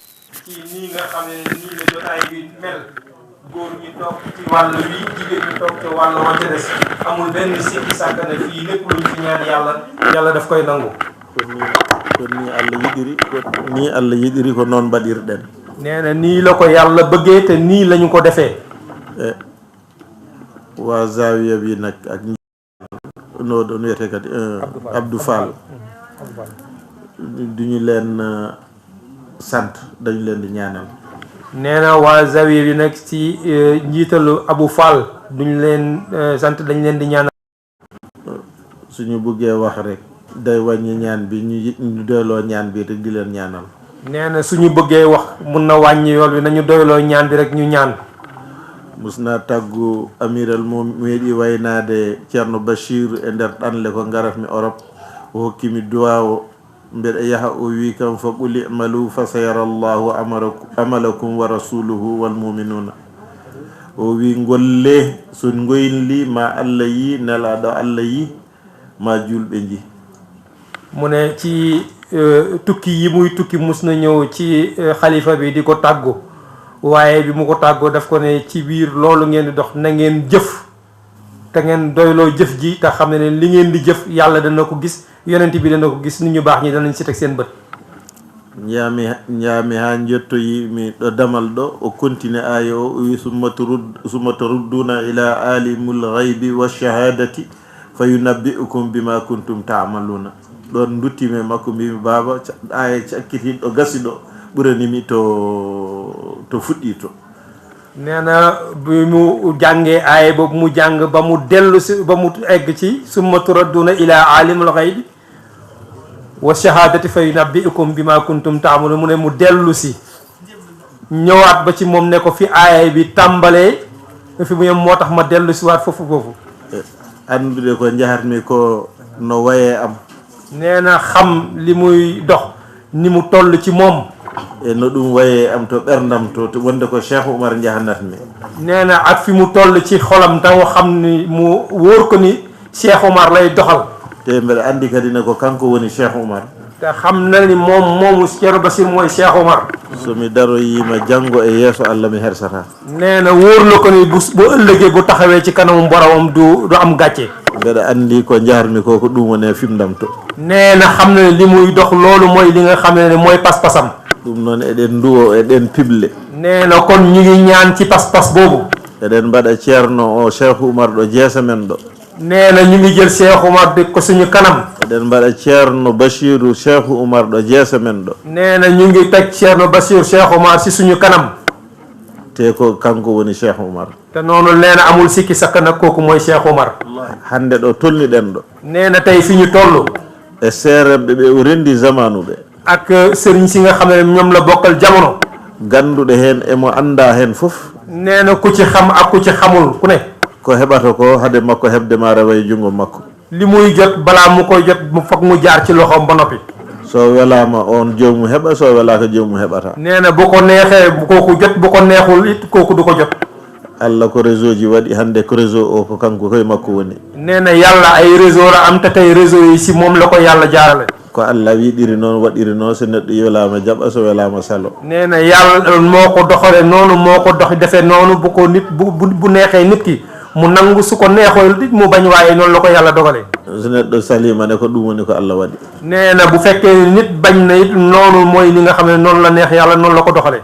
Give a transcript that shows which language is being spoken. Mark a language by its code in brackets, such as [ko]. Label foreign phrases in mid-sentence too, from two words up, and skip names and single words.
[wo] ci nii nga xam ne nii la jotaay bi mel góor ñi toog ci wàll wi jigéen ñi toog ci wàll wa ca des amul benn sikki sàkk ne fii lépp luñ fi ñaan yàlla daf koy nangu. [ff] kon nii Allah yiɗiri ko noon mbaɗirɗen. [wo] nee na nii la ko yàlla bëggee te nii lañu ko defee. waa Zawiya bi nag ak noo doon wiyete kadi Abdou Fall duñu leen sant dañu leen di ñaanal. nee na waa Zawiya bi nag ci njiitalu Abou Fall duñu leen sant dañu leen di ñaanal. suñu buggee wax rek day wàññi ñaan bi ñu doyloo ñaan bi rek di leen ñaanal. nee na suñu bëggee wax mun na wàññi yool bi nañu doyloo ñaan bi rek ñu ñaan. [ff] mus naa tàggu amiral mo meeɗi waynaade ceerno Bachir e nder ɗanle ko ngaratmi Europe o hokkimi duwa o mbeɗa yaha o wi kam [ar] فقل اعملوا فسيرى الله عملكم ورسوله والمؤمنون [ff] o wi golle so goynli ma Allah yi nelaɗo Allah yi ma julɓe ji. [wo] mu ne ci tukki yi muy tukki mus na ñëw ci xalifa bi di ko tàggu waaye bi mu ko tàggoo daf ko ne ci biir loolu ngeen di dox na ngeen jëf te ngeen doyloo jëf ji te xam ne li ngeen di jëf yàlla dana ko gis yonent bi dana ko gis nit ñu baax ñi danañ si teg seen bët. [ff] ñaami ha jettoyi mi ɗo damal ɗo o continue aya o wi [ar] ثم تردون إلى عالم الغيب والشهادة فينبئكم بما كنتم تعملون. [ff] ɗon duttimi makko mbimi baba aya cakkitiɗo gasi ɗo ɓuranimi to fuɗɗi to. [wo] nee na bi mu jàngee aaya boobu mu jàng ba mu dellu si ba mu egg ci [ar] ثم تردون إلى عالم الغيب والشهادة فينبئكم بما كنتم تعملون [wo] mu ne mu dellu si ñëwaat ba ci moom ne ko fi aaya bi tàmbalee fi mu yem moo tax ma dellu si waat foofu [ff] andude ko njahatmi ko no wayee am. [wo] nee na xam li muy dox ni mu toll ci moom. [ff] e no ɗum wayee am to ɓerdam to wonde ko Cheikh Oumar jahanatmi. [wo] nee na ak fi mu toll ci xolam taw xam ni mu wóor ko ni Cheikh Oumar lay doxal. [ff] te mbeɗa andi kadi ne ko kanko woni Cheikh Oumar. [wo] te xam na ni moomu Ceerno Bachir mooy Cheikh Oumar. [ff] somi daroyima janngo e yeeso Allah mi hersata. [wo] nee na wóor na ko ni bu ëllëgee bu taxawee ci kanamu boromam du am gàcce. [ff] mbeɗa andi ko jaharmi ko ɗum woni fimdam to. [wo] nee na xam na ne li muy dox loolu mooy li nga xam ne mooy pas-pasam. [ff] ɗum noon eɗen duwo eɗen pible. [wo] nee na kon ñu ngi ñaan ci pas-pas boobu. [ff] eɗen mbaɗa ceerno o Cheikh Oumar ɗo jeesa men ɗo. [wo] nee na ñu ngi jël Cheikh Oumar di ko suñu kanam. [ff] eɗen mbaɗa ceerno Bachiru Cheikh Oumar ɗo jeesa men ɗo. [wo] nee na ñu ngi teg ceerno Bachir Cheikh Oumar si suñu kanam. [ff] te ko kanko woni Cheikh Oumar. [wo] te noonu nee na amul sikki sakka nag kooku mooy Cheikh Oumar. [ff] hande ɗo tolniɗen ɗo. [wo] nee na tey fi ñu toll. [ff] e seeremɓe ɓe o rendi zamanu ɓe. [wo] ak sëriñ si nga xam ne ñoom la bokkal jamono. [ff] ganduɗe heen emo anda heen fof. [wo] nee na ku ci xam ak ku ci xamul ku ne. [ff] ko heɓata ko hade makko heɓde ma rewa e junngo makko. [wo] li muy jot balaa mu koy jot mu foog mu jaar ci loxoom ba noppi. [ff] so welama on jomum heɓa so welaka jomum heɓata. [wo] nee na bu ko neexee kooku jot bu ko neexul it kooku du ko jot. [ff] Allah ko réseau ji waɗi hande ko réseau o ko kanko koye makko woni. [wo] nee na yàlla ay réseau la am te tey réseau yi si moom la ko yàlla jaarale. [ff] ko Allah wiɗiri noon waɗiri noon so neɗɗo welama jaɓa so welama salo. [wo] nee na yàlla moo ko doxale noonu moo ko dox defee noonu bu ko nit bu neexee nit ki mu nangu su ko neexool it mu bañ waaye noonu la ko yàlla dogalee. [ff] so neɗɗo salima ne ko ɗum woni ko Allah waɗi. [wo] nee na bu fekkee nit bañ na it noonu mooy li nga xam ne noonu la neex yàlla noonu la ko doxalee.